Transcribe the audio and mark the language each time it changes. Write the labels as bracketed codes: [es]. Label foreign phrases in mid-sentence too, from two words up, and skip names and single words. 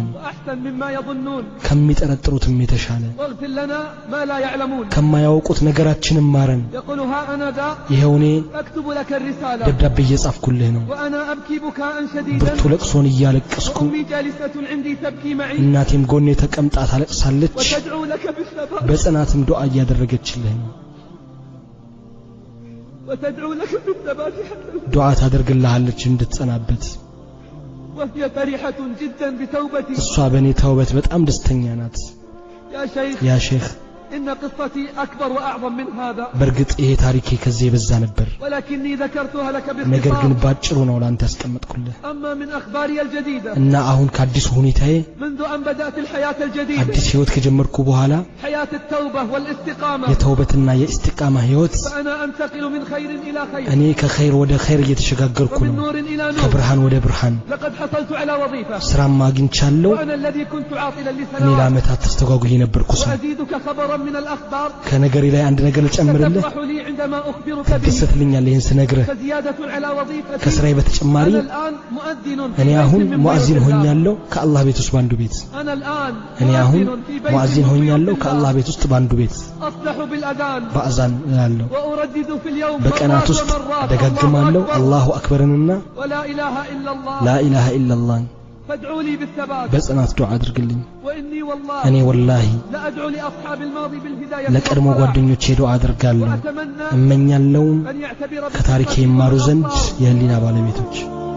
[ar] وأحسن مما يظنون [am] ከሚጠረጥሩትም የተሻለ [ar] واغفر لنا ما لا يعلمون [am] ከማያውቁት ነገራችንን ማረን [ar] يقول ها أنا ذا [am] ይሄውኔ [ar] أكتب لك الرسالة [am] ደብዳቤ እየጻፍኩልህ ነው [ar] وأنا أبكي بكاء شديدا [am] ብርቱ ለቅሶን እያለቀስኩ [ar] وأمي جالسة عندي تبكي معي [am] እናቴም ጎኔ ተቀምጣ ታለቅሳለች [ar] وتدعو لك بالثبات [am] በጽናትም ዱዓ እያደረገችልህ ነው [ar] وتدعو لك بالثبات حتى [am] ዱዓ ታደርግልሃለች እንድትጸናበት [ar] وهي فرحة جدا بتوبتي [am] እሷ በኔ ተውበት በጣም ደስተኛ ናት ያ ሼኽ [ar] إن قصتي أكبر وأعظم من هذا [am] በርግጥ ይሄ ታሪኬ ከዚህ የበዛ ነበር [ar] ولكني ذكرتها لك [am] ነገር ግን [ar] باختصار [am] ባጭሩ ነው ላንተ ያስቀመጥኩልህ [ar] أما من أخباري الجديدة [am] እና አሁን ከአዲስ ሁኔታዬ [ar] منذ أن بدأت الحياة الجديدة [am] አዲስ ህይወት ከጀመርኩ በኋላ [ar] حياة التوبة والاستقامة [am] የተውበትና የእስቲቃማ ህይወት [ar] فأنا أنتقل من خير إلى خير [am] እኔ ከኸይር ወደ ኸይር እየተሸጋገርኩ [ar] ومن [am] ነው [ar] نور إلى نور [am] ከብርሃን ወደ ብርሃን [ar] لقد حصلت على وظيفة [am] ስራም አግኝቻለሁ [ar] وأنا الذي كنت عاطلا [am] እኔ [ar] لسنوات [am] ለዓመታት ተስተጓጉዬ ነበርኩ ሰው [ar] وأزيدك خبرا من الأخبار [am] ከነገሬ ላይ አንድ ነገር ልጨምርልህ [ar] ستفرح لي عندما أخبرك به [am] ትደሰትልኛለህ ይህን ስነግርህ [ar] فزيادة على وظيفتي [am] ከስራዬ በተጨማሪ [ar] أنا الآن مؤذن في [am] እኔ [ar] بيت [am] አሁን [ar] من [am] ሙአዚን [ar] بيوت الله. [am] ሆኛለሁ ከአላህ ቤት ውስጥ ባንዱ ቤት [ar] أنا الآن [am] እኔ አሁን [ar] مؤذن في بيت [am] ሙአዚን [ar] من [am] ሆኛለሁ [ar] بيوت [am] ከአላህ [ar] الله. [am] ቤት ውስጥ ባንዱ ቤት [ar] أصلح بالأذان [am] በአዛን እላለሁ [ar] وأردد في اليوم [am] በቀናት [ar] مرات [am] ውስጥ [ar] ومرات [am] ደጋግማለሁ [ar] الله أكبر الله أكبر ولا إله إلا الله لا إله إلا الله فادعوا لي بالثبات [am] በጽናት ዱዓ አድርግልኝ [ar] وإني والله [am] እኔ ወላሂ [ar] لأدعو لأصحاب الماضي بالهداية [am] ለቀድሞ [ar] والصلاح. [am] ጓደኞቼ ዱዓ አድርጋለሁ [ar] وأتمنى [am] እመኛለሁም [ar] أن يعتبر [am] ከታሪኬ [ar] بقصتي [am] ይማሩ ዘንድ [ar] والأخبار [am] የህሊና ባለቤቶች